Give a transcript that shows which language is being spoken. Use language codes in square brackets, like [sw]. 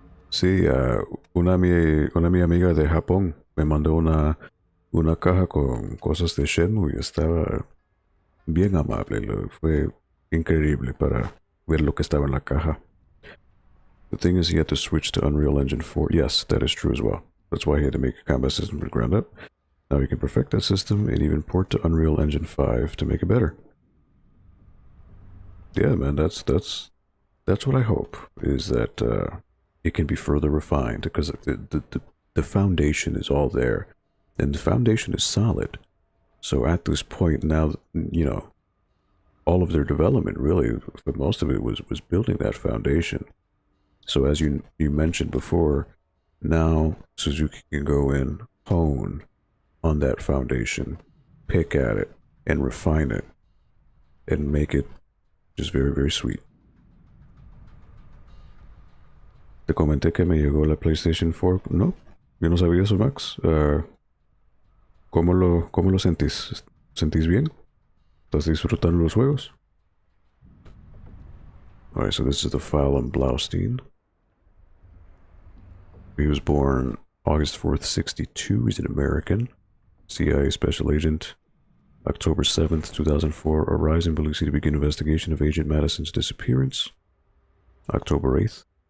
[es] Sí, una mi amiga de Japón me mandó una caja con cosas de Shenmue y estaba bien amable. Fue increíble para ver lo que estaba en la caja. [en] The thing is, he had to switch to Unreal Engine 4. Yes, that is true as well. That's why he had to make a combat system from the ground up. Now he can perfect that system and even port to Unreal Engine 5 to make it better. Yeah, man, that's what I hope, is that it can be further refined, because the foundation is all there, and the foundation is solid. So at this point now, you know, all of their development really, for most of it, was building that foundation. So as you mentioned before, now Suzuki can go in, hone on that foundation, pick at it, and refine it, and make it just very, very sweet. [es] Te comenté que me llegó la PlayStation 4. No, yo no sabía eso, Max. ¿Cómo lo sentís? ¿Sentís bien? ¿Estás disfrutando los juegos? [en] Alright, so this is the file on Blaustein. He was born August 4th, 62. He's an American. CIA Special Agent. October 7th, 2004. Arrives in Tbilisi to begin investigation of Agent Madison's disappearance. October 8th.